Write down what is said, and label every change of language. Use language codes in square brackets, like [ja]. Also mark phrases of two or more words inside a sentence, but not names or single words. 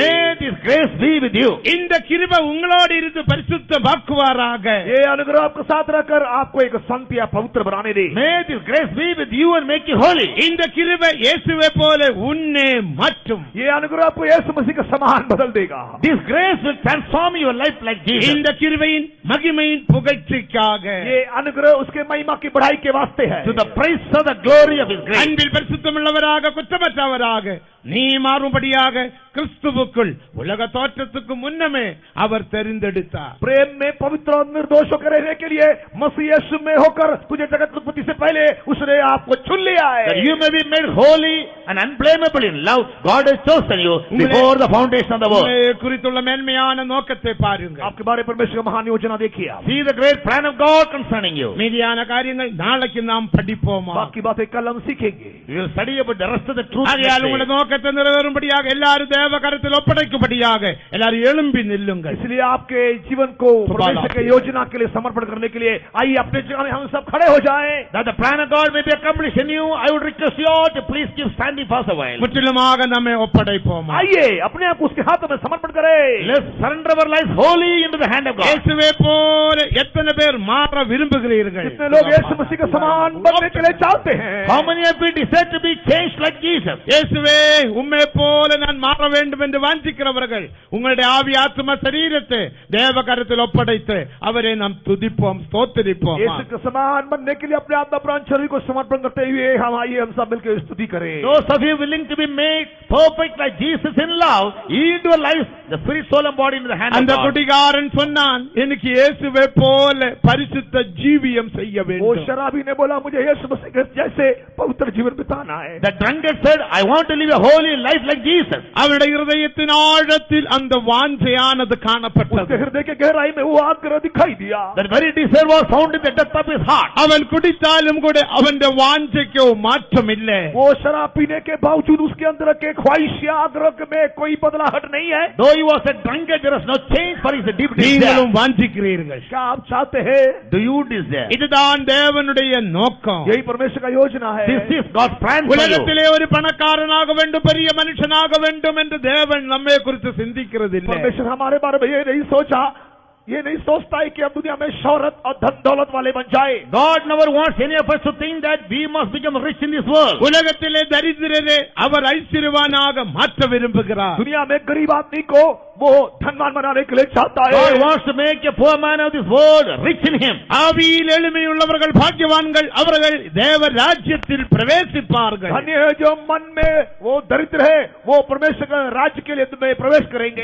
[en] May this grace be with you. [ta] இந்த கிருபை உங்களோடு இருந்து பரிசுத்தமாக்குவாராக. [hi] ये अनुग्रह आपके साथ रहकर आपको एक संत या पवित्र बनाने दे. [en] May this grace be with you and make you holy. [ta] இந்த கிருபை இயேசுவை போல உன்னை மாற்றும். [hi] ये अनुग्रह आपको यीशु मसीह का समान बदल देगा. [en] This grace will transform your life like Jesus. [ta] இந்த கிருபையின் மகிமையின் புகழ்ச்சிக்காக. [hi] ये अनुग्रह उसके महिमा की बढ़ाई के वास्ते है. [en] To the praise of the glory of His grace. [ta] அன்பில் பரிசுத்தமுள்ளவராக குற்றமற்றவராக நீ மாறும்படியாக கிறிஸ்துவுக்குள் உலக தோற்றத்துக்கு முன்னமே அவர் தெரிந்தெடுத்தார். [hi] प्रेम में पवित्र और निर्दोष होकर रहने के लिए मसीह यीशु में होकर तुझे जगत की उत्पत्ति से पहले उसने आपको चुन लिया [en] That [hi] है. [en] you may be made holy and unblameable in love. God has chosen you before the foundation of the world. [ta] உங்களை குறித்துள்ள மேன்மையான நோக்கத்தை பாருங்கள். [hi] आपके बारे में परमेश्वर का महान योजना देखिए आप. [en] See the great plan of God concerning you. [ta] மீதியான காரியங்கள் நாளைக்கு நாம் படிப்போமா. [hi] बाकी बातें कल हम सीखेंगे. [en] We will study about the rest of the truth. [ta] ஆகையால் உங்களுடைய நோக்கத்தை நிறைவேறும்படியாக எல்லாரும் தேவ கரத்தில் ஒப்படைக்கும்படியாக எல்லாரும் எழும்பி நில்லுங்கள். [hi] इसलिए आपके जीवन को परमेश्वर की योजना के लिए समर्पण करने के लिए आइए अपने जगह में हम सब खड़े हो जाएं. [en] That the plan of God may be accomplished in you, I would request you all to please keep standing for a while. [ta] முற்றிலுமாக நம்மை ஒப்படைப்போமா. [hi] आइए अपने आप को उसके हाथों में समर्पण करें. [en] Let's surrender our lives wholly into the hand of God. [ta] இயேசுவை போல எத்தனை பேர் மாற விரும்புகிறீர்கள்? [hi] कितने लोग यीशु मसीह के समान बनने के लिए चाहते हैं. [en] How many of you desire to be changed like Jesus? [ta] இயேசுவே உம்மை போல நான் மாற வேண்டும் என்று வாஞ்சிக்கிறவர்கள் உங்களுடைய ஆவி ஆத்மா சரீரத்தை தேவ கரத்தில் ஒப்படைத்து அவரை நாம் துதிப்போம் ஸ்தோத்திரிப்போம். [hi] यीशु के समान बनने के लिए अपने आत्मा प्राण शरीर को समर्पण करते हुए हम आइए हम सब मिलकर स्तुति करें. [en] Those of you willing to be made perfect like Jesus in love, yield your life, the spirit, soul and body into the hand of [ta] அந்த [en] God. [ta] குடிகாரன் சொன்னான் எனக்கு இயேசுவை போல பரிசுத்த ஜீவியம் செய்ய [hi] वो [ta] வேண்டும். [hi] शराबी ने बोला मुझे यीशु मसीह के जैसे पवित्र जीवन बिताना है. [en] The drunkard said, I want to live a holy life like Jesus. [ta] அவருடைய இருதயத்தின் ஆழத்தில் அந்த வாஞ்சையானது [hi] उसके [ta] காணப்பட்டது. [hi] हृदय के गहराई में वो आग्रह दिखाई दिया. [en] That very desire was found in the depth of his heart. [ta] அவன் குடித்தாலும் கூட அவன் வாஞ்சைக்கு மாற்றம் இல்லை. [hi] वो शराब पीने के बावजूद उसके अंदर के ख्वाहिश या आग्रह में कोई बदलाहट नहीं है. [en] Though he was a drunkard, there was no change for his deep desire. [ta] நீங்களும் வாஞ்சிக்கிறீர்கள். [hi] क्या आप चाहते हैं? [en] Do you desire? [ta] இதுதான் தேவனுடைய நோக்கம். [hi] यही परमेश्वर का योजना है. [en] This is God's plan for you. [ta] உலகத்திலே ஒரு பணக்காரனாக வேண்டும் பெரிய மனுஷனாக வேண்டும் என்று தேவன் நம்மை குறித்து சிந்திக்கிறது இல்லை. [hi] परमेश्वर हमारे बारे में ये नहीं सोचा, ये नहीं सोचता है कि हम दुनिया में शौहरत और धन दौलत वाले बन जाए. [en] God never wants any of us to think that we must become rich in this world. [ta] உலகத்திலே தரித்திரரே அவர் ஐஸ்வர்யவானாக மாற்ற விரும்புகிறார். [hi] दुनिया में गरीब आदमी को वो धनवान बनाने के लिए चाहता [en] God [hi] है. [en] wants to make a poor man of this world rich in him. [ta] ஆவியில் எளிமையுள்ளவர்கள் பாக்கியவான்கள் அவர்கள் தேவ ராஜ்யத்தில் பிரவேசிப்பார்கள். [hi] धन्य है जो मन में वो दरिद्र है वो परमेश्वर के राज्य के लिए तुम्हें प्रवेश करेंगे.